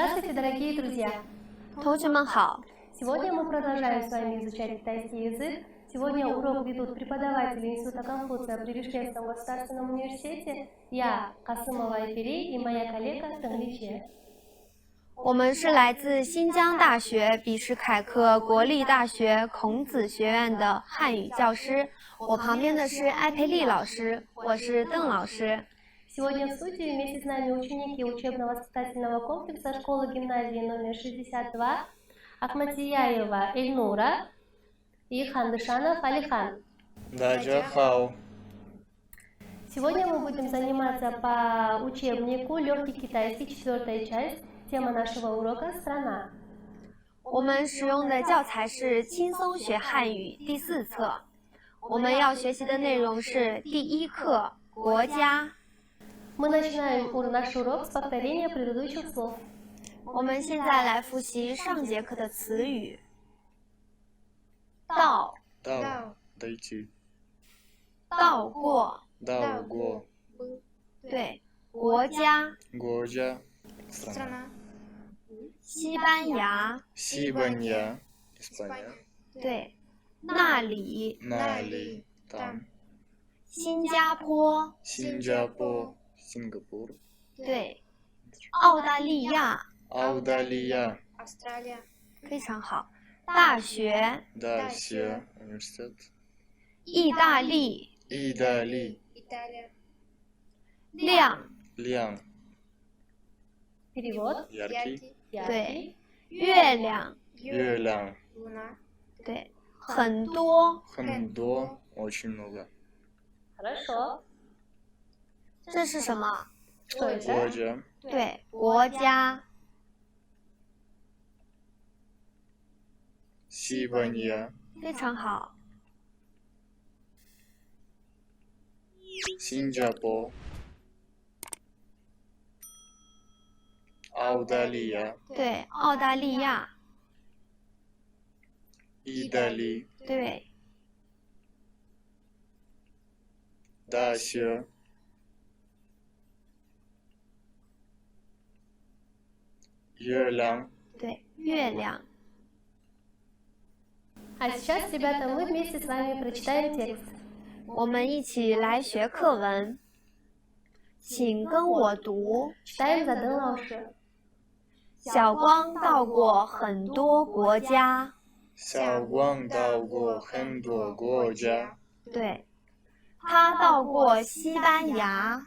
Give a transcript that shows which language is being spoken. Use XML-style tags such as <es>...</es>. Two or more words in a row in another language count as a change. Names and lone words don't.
<ru>Здравствуйте, дорогие друзья!</ru> <zh>同学们好，</zh> <ru>Сегодня мы продолжаем с вами изучать китайский язык. Сегодня урок ведут преподаватели Института Конфуция при Бишкекском государственном университете, я, Касымова Айпери, и моя коллега Тенгличе.</ru> <zh>我们是来自新疆大学比什凯克国立大学孔子学院的汉语教师。我旁边的是艾佩丽老师，我是邓老师。</zh> <ru>Сегодня в студии вместе с нами ученики учебно-воспитательного комплекса школы-гимназии номер 62 Ахматияева Эльнура и Хандышанов Алихан.</ru> <zh>Даджахау.</zh> <ru>Сегодня мы будем заниматься по учебнику «Легкий китайский», 4-я часть. Тема нашего урока – «Страна».</ru> <zh>我们使用的教材是轻松学汉语第4册。我们要学习的内容是第1课国家。</zh> <ru>Мы начинаем наш урок с повторения предыдущих слов.</ru> <zh>我们现在来复习上节课的词语。到，</zh> <ru>дойти,</ru> <zh>到过，到过对，国家，国家, страна, 西班牙，西班牙, Испания, 对，那里，那里, там, 新加坡，新加坡, Сингапур, 对，澳大利亚，澳大利亚, 非常好，大学，</zh> <ru>дальше, университет,</ru> <zh>意大利，意大利, 亮，亮,</zh> <ru>Перевод. яркий,</ru> <zh>对，月亮，月亮, 对，很多，很多,</zh> <ru>очень много, Хорошо.</ru> <zh>这是什么？</zh> <ru>Что это?</ru> <zh>国家, 对，国家，西班牙, 非常好，新加坡, 澳大利亚, 对，澳大利亚，意大利, 对， дальше, 月亮, 对，月亮。</zh> <ru>А сейчас, ребята, мы вместе с вами прочитаем текст.</ru> <zh>我们一起来学课文，请跟我读。</zh> <ru>Читаем за Дэн 老师.</ru> <zh>小光到过很多国家，小光到过很多国家，对，他到过西班牙，</zh>